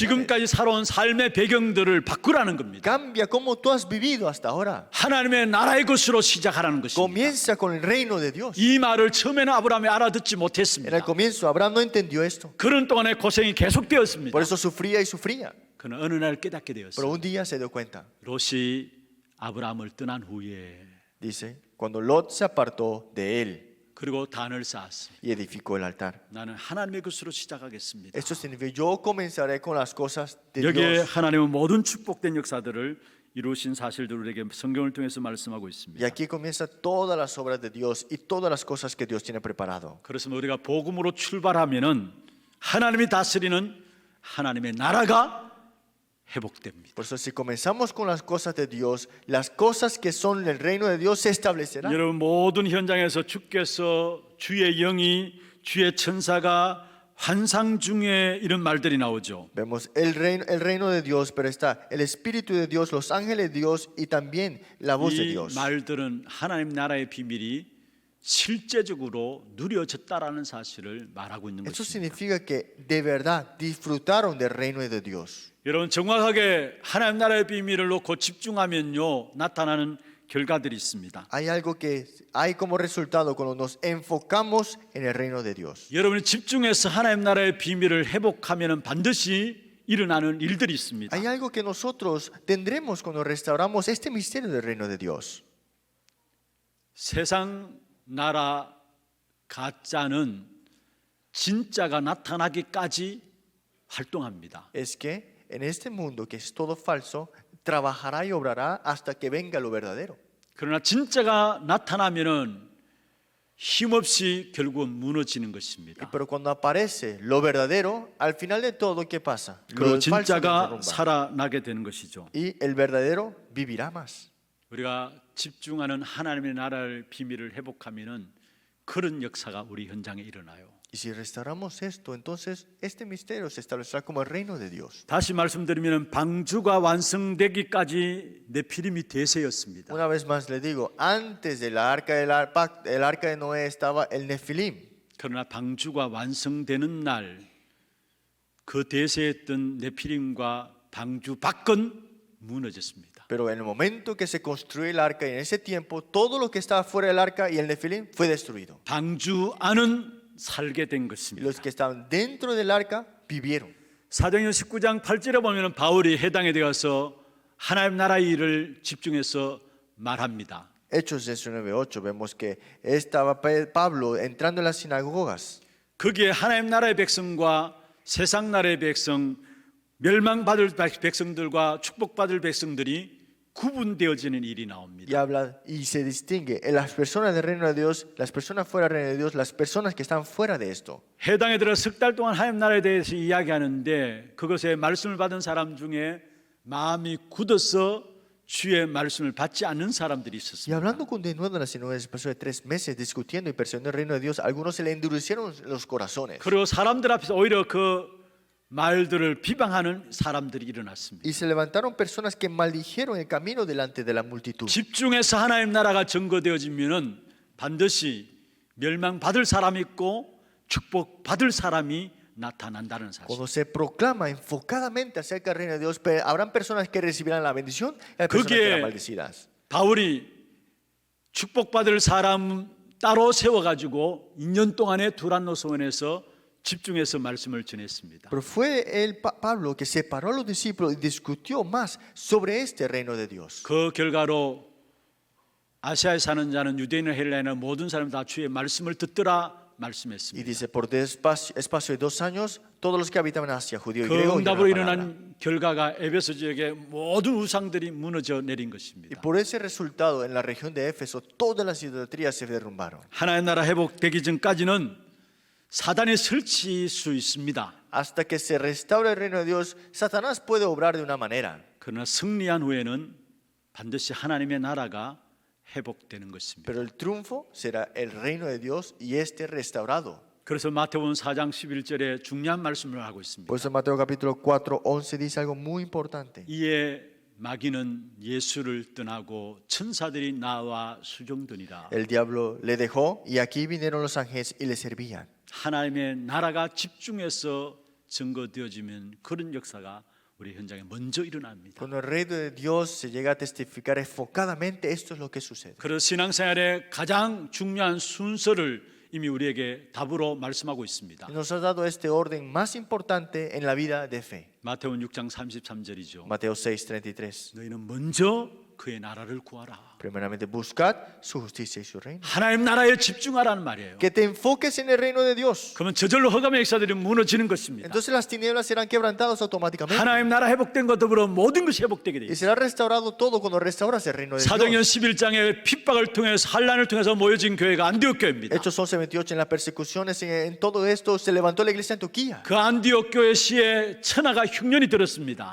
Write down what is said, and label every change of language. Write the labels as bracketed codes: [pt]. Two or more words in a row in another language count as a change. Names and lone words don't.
[ko] 지금까지 살아온 삶의 배경들을 바꾸라는 겁니다. [es] Cambia cómo tú has vivido hasta ahora. [ko] 하나님의 나라의 것으로 시작하라는 것입니다. [es] Comienza con el reino de Dios. [ko] 이 말을 처음에는 아브라함이 알아듣지 [es] En [ko] 못했습니다. [es] el comienzo Abraham no entendió esto. [ko] 그런 동안에 고생이 계속되었습니다. [es] Por eso sufría y sufría. [ko] 그는 어느 날 깨닫게 [es] Pero [ko] 되었어요. [es] un día se dio cuenta. [ko] 롯이 아브라함을 떠난 후에 [es] Dice, cuando Lot se apartó de él [ko] 그리고 단을 쌓았습니다. [es] y edificó el altar. [ko] 나는 하나님의 것으로 시작하겠습니다. [es] Esto significa, yo comenzaré con las cosas de [ko] 여기에 [es] Dios. [ko] 하나님은 모든 축복된 역사들을 이루신 사실들을 우리에게 성경을 통해서 말씀하고 [es] Y [ko] 있습니다. [es] aquí comienza todas las obras de Dios y todas las cosas que Dios tiene preparado. [ko] 그래서 우리가 복음으로 출발하면은 하나님이 다스리는 하나님의 나라가 회복됩니다. [es] Por eso si comenzamos con las cosas de Dios, las cosas que son el reino de Dios se establecerán. [ko] 여러분 모든 현장에서 주께서 주의 영이 주의 천사가 환상 중에 이런 말들이 나오죠. [es] Vemos el reino de Dios, pero está el Espíritu de Dios, los ángeles de Dios y también la voz de [ko] 이 [es] Dios. [ko] 말들은 하나님 나라의 비밀이 실제적으로 누려졌다라는 사실을 말하고 있는 [es] Eso [ko] 것입니다. [es] significa que de verdad disfrutaron del reino de Dios. [ko] 여러분 정확하게 하나님 나라의 비밀을 놓고 집중하면요 나타나는 결과들이 있습니다. [es] Hay algo que hay como resultado cuando nos enfocamos en el reino de Dios. [ko] 여러분이 집중해서 하나님 나라의 비밀을 회복하면은 반드시 일어나는 일들이 있습니다. [es] Hay algo que nosotros tendremos cuando restauramos este misterio del reino de Dios. [ko] 세상 나라 가짜는 진짜가 나타나기까지 활동합니다. [es] Es que en este mundo que es todo falso, trabajará y obrará hasta que venga lo verdadero. [ko] 그러나 진짜가 나타나면은 힘없이 결국은 무너지는 것입니다. [es] Pero cuando aparece lo verdadero, al final de todo, ¿qué pasa? [ko] 그리고 [es] Lo falso se [ko] 진짜가 [es] derrumba. [ko] 살아나게 되는 것이죠. [es] Y el verdadero vivirá más. [ko] 우리가 집중하는 하나님의 나라의 비밀을 회복하면은 그런 역사가 우리 현장에 일어나요. [es] Y si restauramos esto, entonces este misterio se establecerá como el reino de Dios. [ko] 다시 말씀드리면 방주가 완성되기까지 네피림이 대세였습니다. [es] Una vez más le digo, antes de la arca el arca de Noé estaba el Nefilim. [ko] 그러나 방주가 완성되는 날 그 대세했던 네피림과 방주 밖은 무너졌습니다. [es] Pero en el momento que se construyó el arca y en ese tiempo todo lo que estaba fuera del arca y el Nefilim fue destruido. [ko] 방주 안은 살게 된 [es] Y [ko] 것입니다. [es] los que estaban dentro del arca vivieron. [ko] 사도행전 19장 8절에 보면 바울이 해당에 되어서 하나님 나라의 일을 집중해서 말합니다. [es] Hechos 19:8 vemos que estaba Pablo entrando en las sinagogas. [ko] 거기에 하나님 나라의 백성과 세상 나라의 백성, 멸망받을 백성들과 축복받을 백성들이 구분되어지는 일이 나옵니다. [es] Y habla y se distingue en las personas del reino de Dios, las personas fuera del reino de Dios, las personas que están fuera de esto. [ko] 해당에 들어 석 달 동안 하나님 나라에 대해서 이야기하는데 그것에 말씀을 받은 사람 중에 마음이 굳어서 주의 말씀을 받지 않는 사람들이 [es] Y [ko] 있었습니다. [es] hablando continuando en las sinagogas después de 3 meses discutiendo y persiguiendo el reino de Dios, algunos se le endurecieron los corazones. [ko] 그리고 사람들 앞에서 오히려 그 말들을 비방하는 사람들이 일어났습니다. [es] Y se levantaron personas que maldijeron el camino delante de la multitud. [ko] 집중해서 하나님 나라가 증거되어지면은 반드시 멸망받을 사람이 있고 축복받을 사람이 나타난다는 사실. [es] Cuando se proclama enfocadamente acerca del reino de Dios, habrán personas que recibirán la bendición y hay personas que serán maldecidas. [ko] 바울이 축복받을 사람 따로 세워가지고 2년 동안에 두란노 소원에서 집중해서 말씀을 전했습니다. [es] Pero fue Pablo que separó a los discípulos y discutió más sobre este reino de Dios. [ko] 그 결과로 아시아에 사는 자는 유대인이나 헬라인이나 모든 사람 다 주의 말씀을 듣더라 [es] Y [ko] 말씀했습니다. [es] dice, por espacio de 2 años, todos los que habitaban en Asia, judío y [ko] 그 [es] griego, [ko] 응답으로 [es] oyeron la palabra. [ko] 일어난 결과가 에베소 지역의 모든 우상들이 무너져 내린 [es] Y [ko] 것입니다. [es] por ese resultado, en la región de Éfeso, todas las idolatrías se derrumbaron. [ko] 하나님 나라 회복되기 전까지는 사단이 설치할 수 있습니다. [es] Hasta que se restaure el reino de Dios, Satanás puede obrar de una manera. [ko] 그러나 승리한 후에는 반드시 하나님의 나라가 회복되는 것입니다. [es] Pero el triunfo será el reino de Dios y este restaurado. [ko] 그래서 마태복음 4장 11절에 중요한 말씀을 하고 있습니다. [es] Por eso Mateo capítulo 4:11 dice algo muy importante. [ko] 이에 마귀는 예수를 떠나고 천사들이 나와 수종드니라. [es] El diablo le dejó y aquí vinieron los ángeles y le servían. [ko] 하나님의 나라가 집중해서 증거되어지면 그런 역사가 우리 현장에 먼저 일어납니다. [es] Cuando el reino de Dios se llega a testificar enfocadamente, esto es lo que sucede. [ko] 그래서 신앙생활의 가장 중요한 순서를 이미 우리에게 답으로 말씀하고 있습니다. [es] Y nos ha dado este orden más importante en la vida de fe. [ko] 마태복음 6장 33절이죠. [es] Mateo 6:33. [ko] 너희는 먼저 그의 나라를 구하라. [es] Primeramente, buscad su justicia y su reino. [ko] 하나님 나라에 집중하라는 말이에요. [es] Que te enfoques en el reino de Dios. [ko] 그러면 저절로 흑암의 역사들이 무너지는 것입니다. [es] Entonces las tinieblas serán quebrantadas automáticamente. [ko] 하나님 나라 회복된 것 더불어 모든 것이 회복되게 돼요. [es] Y será restaurado todo cuando restauras el reino de [ko] 사도행전 [es] Dios. [ko] 11장의 핍박을 통해서 환난을 통해서 모여진 교회가 안디옥 교회입니다. [es] Hechos 11:28, en las persecuciones, en todo esto se levantó la iglesia de Antioquía. [ko] 그 안디옥 교회 시에 천하가 흉년이 들었습니다.